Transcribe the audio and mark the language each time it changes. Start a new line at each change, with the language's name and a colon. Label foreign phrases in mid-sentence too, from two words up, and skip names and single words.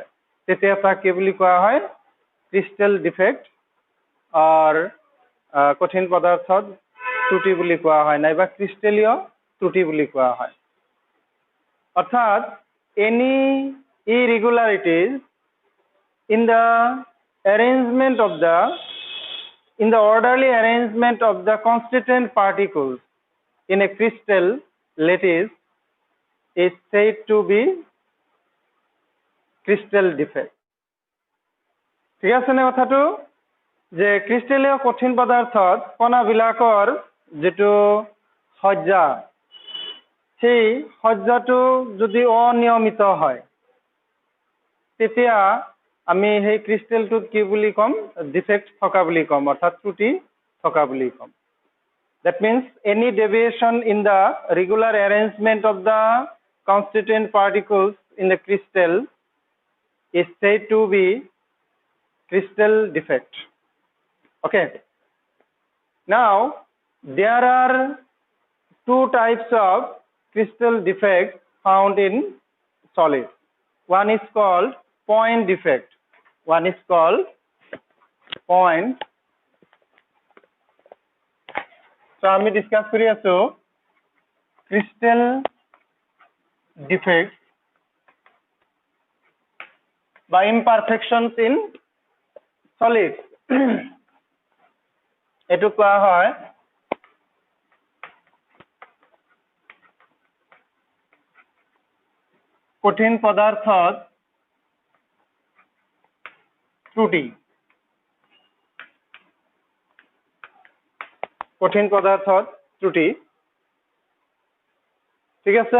Assamese: তেতিয়া তাক কি বুলি কোৱা হয়?
English: crystal defect
Assamese: অৰ কঠিন পদাৰ্থত ত্ৰুটি বুলি কোৱা হয়, নাইবা ক্ৰিষ্টেলীয় ত্ৰুটি বুলি কোৱা হয়।
English: অৰ্থাৎ any irregularities in the orderly arrangement of the constituent particles in a crystal lattice is said to be crystal defect.
Assamese: ঠিক আছে নে কথাটো? যে ক্ৰিষ্টেলীয় কঠিন পদাৰ্থত কণাবিলাকৰ যেটো সজ্জা, সেই সজ্জাটো যদি অনিয়মিত হয়, তেতিয়া আমি সেই ক্ৰিষ্টেলটোত কি বুলি কম? ডিফেক্ট থকা বুলি কম, অৰ্থাৎ ত্ৰুটি থকা বুলি কম।
English: That means any deviation in the regular arrangement of the constituent particles in the crystal is said to be crystal defect. Okay. Now there are two types of crystal defects found in solids. One is called point defect. One is called point.
Assamese: So আমি ডিসকাস কৰি আছো
English: crystal defects
Assamese: বা
English: imperfections in solids.
Assamese: এটো কোৱা হয় কঠিন পদাৰ্থত ত্ৰুটি। কঠিন পদাৰ্থত ত্ৰুটি, ঠিক আছে?